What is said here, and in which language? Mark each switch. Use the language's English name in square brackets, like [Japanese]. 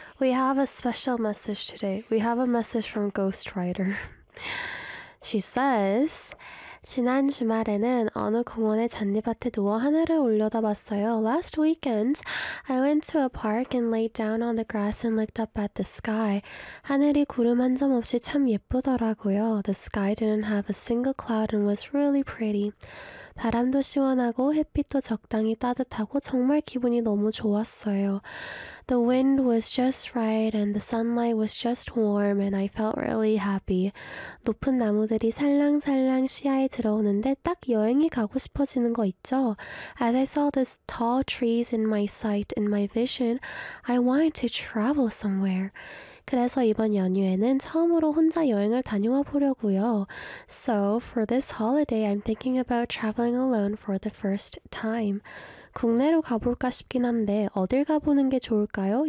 [English] We have a special message today. We have a message from Ghost Rider. She says, [Korean] 지난 주말에는 어느 공원의 잔디밭에 누워 하늘을 올려다 봤어요. [English] Last weekend, I went to a park and laid down on the grass and looked up at the sky. [Korean] 하늘이 구름 한 점 없이 참 예쁘더라고요. [English] The sky didn't have a single cloud and was really pretty. [Korean] 바람도 시원하고 햇빛도 적당히 따뜻하고 정말 기분이 너무 좋았어요. [English] The wind was just right and the sunlight was just warm and I felt really happy. [Korean] 높은 나무들이 살랑살랑 시야에 들어오는데 딱 여행이 가고 싶어지는 거 있죠? [English] As I saw these tall trees in my sight, in my vision, I wanted to travel somewhere. [Korean] 그래서 이번 연휴에는 처음으로 혼자 여행을 다녀와 보려고요. [English] So, for this holiday, I'm thinking about traveling alone for the first time. [Korean] 국내로 가볼까 싶긴 한데 어딜 가보는 게 좋을까요?